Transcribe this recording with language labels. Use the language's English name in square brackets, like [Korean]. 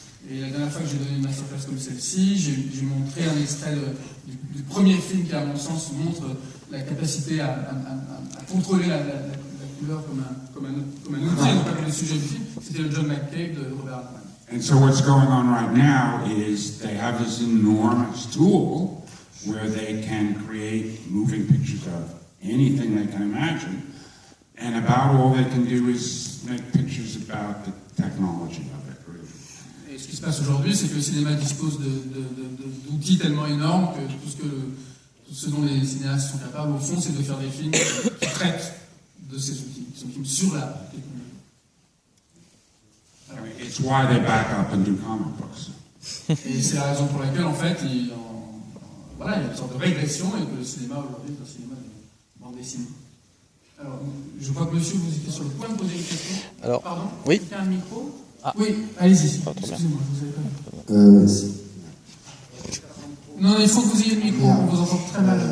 [French] Et la dernière fois que j'ai donné une masterclass comme celle-ci, j'ai montré un extrait du premier film qui, à mon sens, montre la capacité à contrôler la couleur comme un outil, non pas comme le sujet du film. C'était le John McCabe de Robert Altman. [English] And so what's going on right now is they have this enormous tool where they can create moving pictures of anything they can imagine, and about all they can do is make pictures about the technology of it, really. [French] Et ce qui se passe aujourd'hui, c'est que le cinéma dispose d'outils tellement énormes que tout ce dont les cinéastes sont capables, au fond, c'est de faire des films qui traitent de ces outils, qui sont des films sur la technologie. [English] I mean, it's why they back up and do comic books. [French] Et c'est la raison pour laquelle, en fait, il y a une sorte de régression et que le cinéma aujourd'hui est un cinéma de bande dessinée. Alors, je crois que monsieur, vous étiez sur le point de poser une question. Alors, pardon. oui. Quelqu'un a un micro? Oui, allez-y. Excusez-moi, vous avez pas vu. Non, il faut que vous ayez le micro, on vous entend très mal.